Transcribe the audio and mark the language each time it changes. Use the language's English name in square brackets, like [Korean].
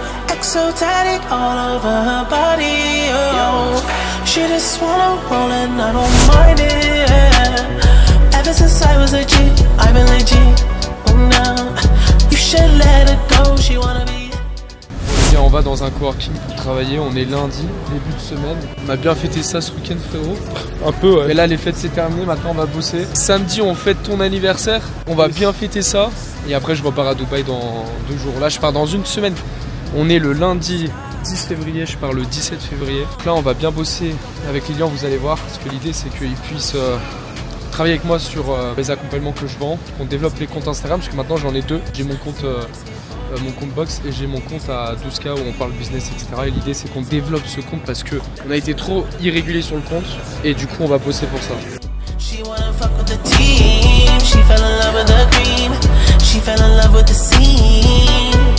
[English] Exotic all over her body, oh. She just wanna roll and I don't mind it. Ever since I was a G, I've been like G. Oh now, you should let her go. She wanna be. [French] Bien, on va dans un coworking pour travailler. On est lundi, début de semaine. On a bien fêté ça ce week-end, frérot. Un peu, ouais. Mais là, les fêtes c'est terminé. Maintenant, on va bosser. Samedi, on fête ton anniversaire. On va bien fêter ça. Et après, je repars à Dubaï dans 2 jours. Là, je pars dans une semaine. On est le lundi 10 février, je pars le 17 février. Donc là, on va bien bosser avec les clients, vous allez voir, parce que l'idée, c'est qu'ils puissent travailler avec moi sur les accompagnements que je vends. On développe les comptes Instagram, parce que maintenant, j'en ai deux. J'ai mon compte box et j'ai mon compte à 12K où on parle business, etc. Et l'idée, c'est qu'on développe ce compte parce qu'on a été trop irrégulier sur le compte. Et du coup, on va bosser pour ça. [English] She wanna fuck with the team. She fell in love with the cream. She fell in love with the scene.